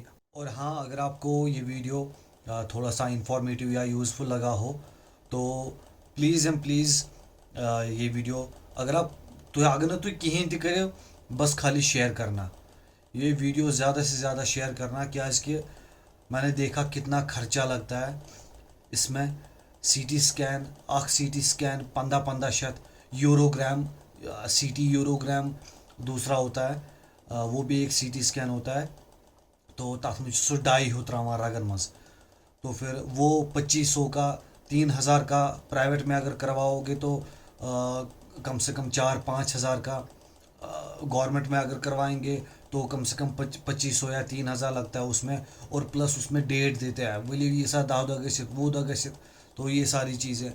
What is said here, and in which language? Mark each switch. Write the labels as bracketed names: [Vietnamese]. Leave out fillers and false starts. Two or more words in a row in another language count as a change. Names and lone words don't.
[Hindi] और हाँ, अगर आपको ये वीडियो थोड़ा सा इंफॉर्मेटिव या यूज़फुल लगा हो तो [English] please and please [Hindi] ये वीडियो अगर तुम कहें तक करो बस खाली शेयर करना, ये वीडियो ज़्यादा से ज़्यादा शेयर करना, क्या कि मैंने देखा कितना खर्चा लगता है इसमें। CT स्कैन 1500 यूरोग्राम, CT यूरोग्राम दूसरा होता है, वो भी एक CT स्कैन होता है। [Kashmiri] तो तथ में सो डाई हो त्रावान रगन मज, [Hindi] तो फिर वो 2500 का 3000 का प्राइवेट में अगर करवाओगे तो कम से कम 4-5 हज़ार का गवर्नमेंट में अगर करवाएंगे तो कम से कम 2500 या 3000 लगता है उसमें, और प्लस उसमें डेट देते हैं बोले ये [Kashmiri] सा दाव गसित वो दा गसित, [Hindi] तो ये सारी चीज़ें।